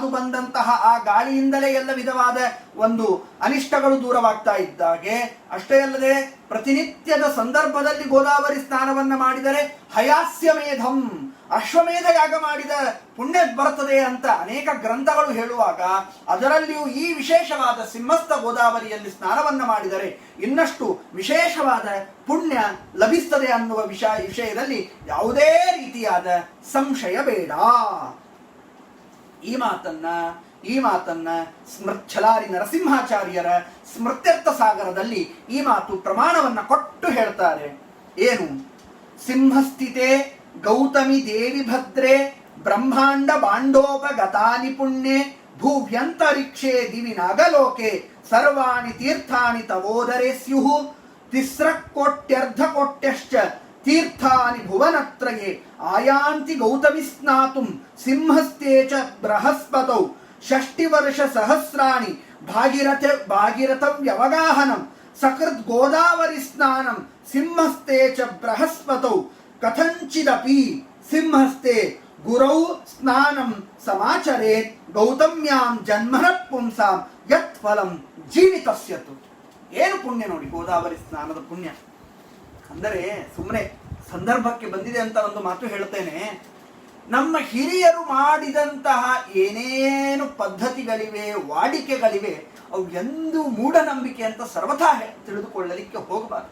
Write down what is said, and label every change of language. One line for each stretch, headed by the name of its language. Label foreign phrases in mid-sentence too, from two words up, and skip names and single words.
Kannada: ಬಂದಂತಹ ಆ ಗಾಳಿಯಿಂದಲೇ ಎಲ್ಲ ವಿಧವಾದ ಒಂದು ಅನಿಷ್ಟಗಳು ದೂರವಾಗ್ತಾ ಇದ್ದಾಗೆ, ಅಷ್ಟೇ ಅಲ್ಲದೆ ಪ್ರತಿನಿತ್ಯದ ಸಂದರ್ಭದಲ್ಲಿ ಗೋದಾವರಿ ಸ್ನಾನವನ್ನ ಮಾಡಿದರೆ ಹಯಾಸ್ಯಮೇಧಂ, ಅಶ್ವಮೇಧ ಯಾಗ ಮಾಡಿದ ಪುಣ್ಯ ಬರುತ್ತದೆ ಅಂತ ಅನೇಕ ಗ್ರಂಥಗಳು ಹೇಳುವಾಗ, ಅದರಲ್ಲಿಯೂ ಈ ವಿಶೇಷವಾದ ಸಿಂಹಸ್ಥ ಗೋದಾವರಿಯಲ್ಲಿ ಸ್ನಾನವನ್ನ ಮಾಡಿದರೆ ಇನ್ನಷ್ಟು ವಿಶೇಷವಾದ ಪುಣ್ಯ ಲಭಿಸ್ತದೆ ಅನ್ನುವ ವಿಷಯದಲ್ಲಿ ಯಾವುದೇ ರೀತಿಯಾದ ಸಂಶಯ ಬೇಡ. ಈ ಮಾತನ್ನ ಛಲಾರಿ ನರಸಿಂಹಾಚಾರ್ಯರ ಸ್ಮೃತ್ಯರ್ಥ ಸಾಗರದಲ್ಲಿ ಈ ಮಾತು ಪ್ರಮಾಣವನ್ನ ಕೊಟ್ಟು ಹೇಳ್ತಾರೆ. ಏನು?
Sanskrit: ಸಿಂಹಸ್ಥಿತೆ ಗೌತಮಿ ದೇವಿ ಭದ್ರೇ ಬ್ರಹ್ಮಾಂಡ ಬಾಂಡೋಪಗತಾನಿ ಪುಣ್ಯೆ ಭೂವ್ಯಂತರಿಕ್ಷೇ ದಿವಿ ನಾಗಲೋಕೆ ಸರ್ವಾಣಿ ತೀರ್ಥಾನಿ ತವೋದರೇ ಸ್ಯುಃ ತಿಸ್ರಕೋಟ್ಯರ್ಧ ಕೋಟ್ಯಶ್ಚ ತೀರ್ಥಾನಿ ಭುವನತ್ರಯೇ ಆಯಾಂತಿ ಗೌತಮಿ ಸ್ನಾತುಂ ಸಿಂಹಸ್ಥೇ ಚ ಬೃಹಸ್ಪತೌ ಷಷ್ಟಿವರ್ಷ ಸಹಸ್ರಾಣಿ ಭಾಗೀರಥ ವ್ಯವಗಾಹನಂ ಸಕೃತ್ ಗೋದಾವರಿ ಸ್ನಾನಂ ಸಿಂಹಸ್ಥೇ ಚ ಬೃಹಸ್ಪತೌ ಕಥಂಚಿದಪಿ ಸಿಂಹಸ್ಥೆ ಗುರೌ ಸ್ನಾನಂ ಸಮಾಚರೇತ್ ಗೌತಮ್ಯಾಂ ಜನ್ಮನ ಪುಂಸಾಂ ಯತ್ ಫಲಂ ಜೀವಿತಸ್ಯತು.
Kannada: ಏನು ಪುಣ್ಯ ನೋಡಿ ಗೋದಾವರಿ ಸ್ನಾನದ ಪುಣ್ಯ ಅಂದರೆ, ಸುಮ್ಮನೆ ಸಂದರ್ಭಕ್ಕೆ ಬಂದಿದೆ ಅಂತ ಒಂದು ಮಾತು ಹೇಳ್ತೇನೆ. ನಮ್ಮ ಹಿರಿಯರು ಮಾಡಿದಂತಹ ಏನೇನು ಪದ್ಧತಿಗಳಿವೆ, ವಾಡಿಕೆಗಳಿವೆ, ಅವು ಎಂದು ಮೂಢನಂಬಿಕೆ ಅಂತ ಸರ್ವಥಾ ತಿಳಿದುಕೊಳ್ಳಲಿಕ್ಕೆ ಹೋಗಬಾರದು.